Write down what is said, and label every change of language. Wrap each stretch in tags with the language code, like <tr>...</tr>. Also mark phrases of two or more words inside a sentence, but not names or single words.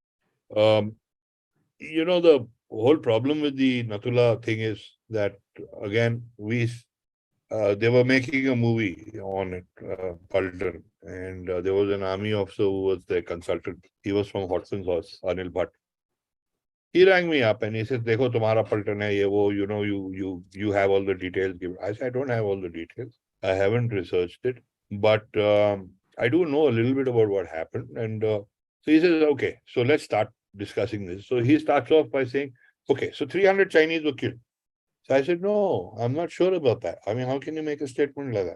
<en>The whole problem with the Nathula thing is that, again, they were making a movie on it, Paltan, and there was an army officer who was their consultant. He was from Hodson's Horse, Anil Bhatt. He rang me up and he said,</en> <hi>"Dekho, tumhara Paltan hai, ye wo,</hi> <en>you have all the details." I said, "I don't have all the details. I haven't researched it, but I do know a little bit about what happened." And so he says, "Okay, so let's start discussing this." So he starts off by saying, "Okay, so 300 Chinese were killed." So I said, "No, I'm not sure about that. I mean, how can you make a statement like that?</en>